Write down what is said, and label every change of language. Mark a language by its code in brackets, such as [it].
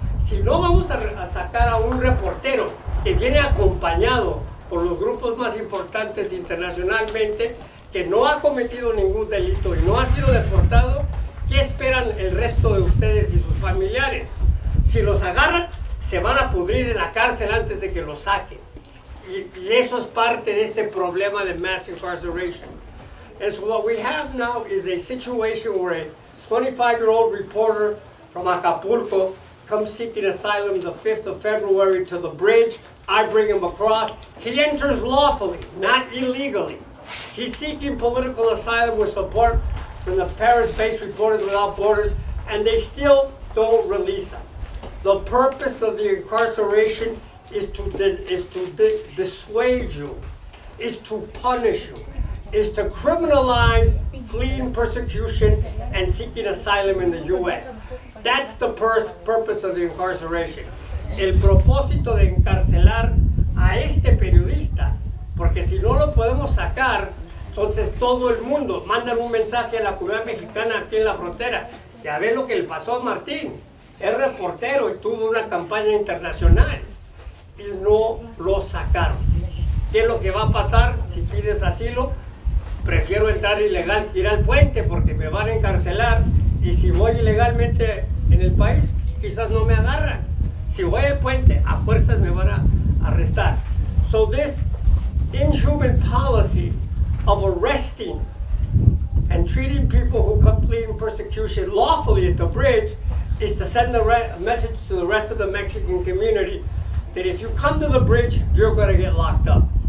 [es] Si no vamos a sacar a un reportero que viene acompañado por los grupos más importantes internacionalmente, que no ha cometido ningún delito y no ha sido deportado, ¿qué esperan el resto de ustedes y sus familiares? Si los agarran, se van a pudrir en la cárcel antes de que los saquen. Y eso es parte de este problema de mass incarceration. [en] And so what we have now is a situation where a 25-year-old reporter from Acapulco comes seeking asylum the 5th of February to the bridge. I bring him across. He enters lawfully, not illegally. He's seeking political asylum with support from the Paris-based Reporters Without Borders, and they still don't release him. The purpose of the incarceration is to dissuade you, is to punish you, is to criminalize fleeing persecution and seeking asylum in the U.S. That's the purpose of the incarceration. [es] El propósito de encarcelar a este periodista, porque si no lo podemos sacar, entonces todo el mundo manda un mensaje a la comunidad mexicana aquí en la frontera. Ya ven lo que le pasó a Martín. Es reportero y tuvo una campaña internacional y no lo sacaron. ¿Qué es lo que va a pasar si pides asilo? Prefiero entrar ilegal que ir al puente porque me van a encarcelar, y si voy ilegalmente en el país quizás no me agarran. Si voy al puente, a fuerzas me van a arrestar. [en] So this inhuman policy of arresting and treating people who come fleeing persecution lawfully at the bridge is to send a message to the rest of the Mexican community that if you come to the bridge, you're going to get locked up.